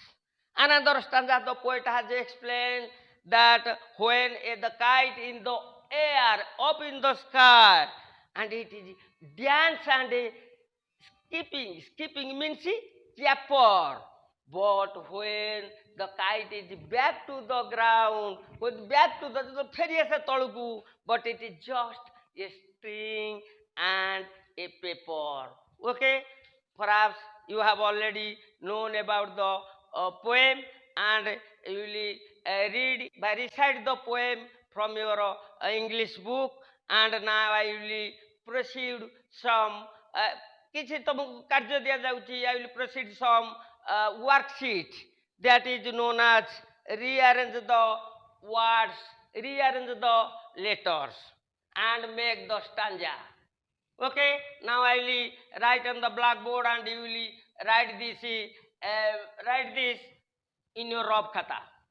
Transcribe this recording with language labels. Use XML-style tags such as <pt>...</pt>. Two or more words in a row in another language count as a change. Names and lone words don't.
<en>Another stanza the poet has explained that when the kite in the air up in the sky and it is dance and skipping means caper, but when the kite is back to the ground, back to the ferry ase toluku, but it is just a string and a paper. Okay, perhaps you have already known about the poem, and you will recite the poem from your English book. And now I will proceed some</en> <or>କିଛି ତମକୁ କାର୍ଯ୍ୟ ଦିଆଯାଉଛି.</or> <en>I will proceed some worksheet that is known as rearrange the words, rearrange the letters and make the stanza. Okay, now I will write on the blackboard and you will write this in your rough khata.</en>